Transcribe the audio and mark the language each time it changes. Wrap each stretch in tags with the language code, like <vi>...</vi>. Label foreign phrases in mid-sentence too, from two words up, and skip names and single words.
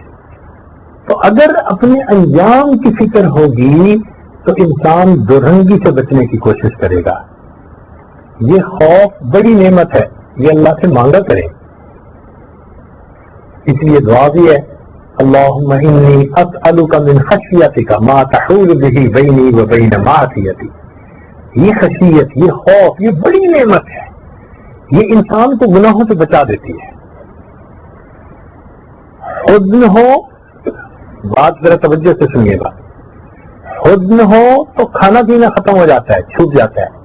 <ur>تو اگر اپنے انجام کی فکر ہوگی تو انسان درہنگی سے بچنے کی کوشش کرے گا. یہ خوف بڑی نعمت ہے، یہ اللہ سے مانگا کرے. اس لیے دعا بھی ہے</ur> <ar>اللہم انی اسألک من خشیتک ما تحول به بینی و بین معصیتی.</ar> <ur>یہ خشیت، یہ خوف، یہ بڑی نعمت ہے، یہ انسان کو گناہوں سے بچا دیتی ہے. حزن ہو، بات ذرا توجہ سے سنیے گا، حزن ہو تو کھانا پینا ختم ہو جاتا ہے، چھوٹ جاتا ہے.</ur>